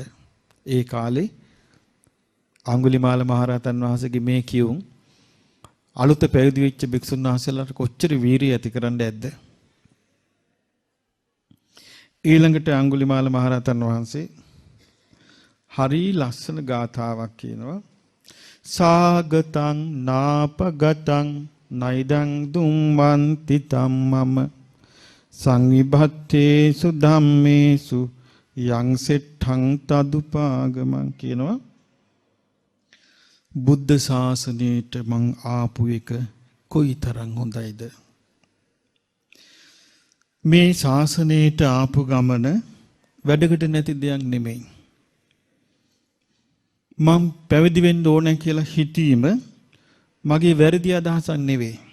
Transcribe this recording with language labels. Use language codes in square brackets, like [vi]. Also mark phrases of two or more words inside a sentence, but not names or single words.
[si] ඒ කාලේ අඟුලිමාල මහරහතන් වහන්සේගේ මේ කියුම් අලුත පැවිදි වෙච්ච භික්ෂුන් වහන්සේලාට කොච්චර වීරිය ඇති කරන්න ඇද්ද? ඊළඟට අඟුලිමාල මහරහතන් වහන්සේ හරි ලස්සන ගාථාවක් කියනවා. [pi] සාගතං නාපගතං නයිදං දුම්මන්ති තම්මම සංවිභත්තේසු ධම්මේසු යං සෙට්ඨං තදුපාගමං කියනවා. [si] බුද්ධ ශාසනයට මං ආපු එක කොයිතරම් හොඳයිද? මේ ශාසනයට ආපු ගමන වැඩකට නැති දෙයක් නෙමෙයි. මම පැවිදි වෙන්න ඕන කියලා හිතීම මගේ වැරදි අදහසක් නෙවෙයි.